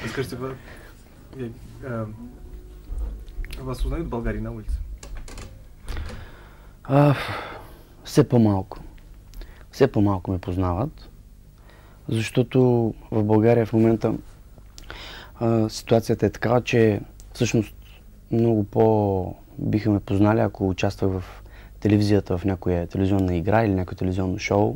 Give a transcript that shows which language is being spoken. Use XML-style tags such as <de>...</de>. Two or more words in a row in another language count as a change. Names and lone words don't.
<ru>Скажите, вас узнают в България на улице?</ru> <bg>Все по-малко. Все по-малко ме познават, защото в България в момента ситуацията е такава, че всъщност много биха ме познали, ако участвах в телевизията, в някоя телевизионна игра или някое телевизионно шоу.</bg>